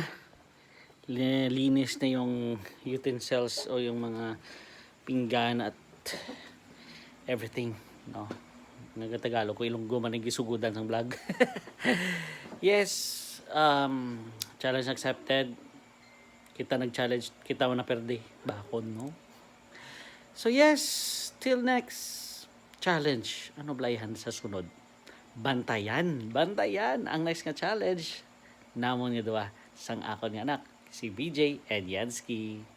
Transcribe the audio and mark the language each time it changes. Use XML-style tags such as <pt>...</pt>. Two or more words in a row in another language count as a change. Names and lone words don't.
<tl>Linis na yung utensils o yung mga pinggan at everything. No?</tl> <hil>Nagatagalog ko ilunggo man ang gisugudan ng vlog.</hil> <en>Yes! Challenge accepted.</en> <hil>Kita nag-challenge, kita mo na perde. Bakon, no?</hil> <en>So yes, till next challenge.</en> <hil>Ano blayhan sa sunod? Bantayan. Bantayan ang next nga challenge. Namon nga duwa sang akon nga anak, si BJ and Yansky.</hil>